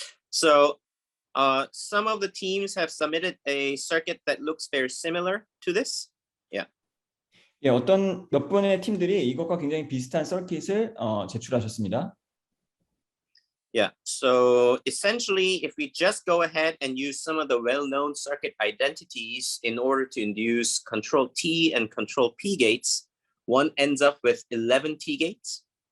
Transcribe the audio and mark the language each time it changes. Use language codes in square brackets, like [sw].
[en] So some of the teams have submitted a circuit that looks very similar to this. Yeah. [ko] 예, 몇 분의 팀들이 이것과 굉장히 비슷한 서킷을 제출하셨습니다. [en] Yeah, so essentially, if we just go ahead and use some of the well-known circuit identities in order to induce control T and control P gates, one ends up with 11 T gates.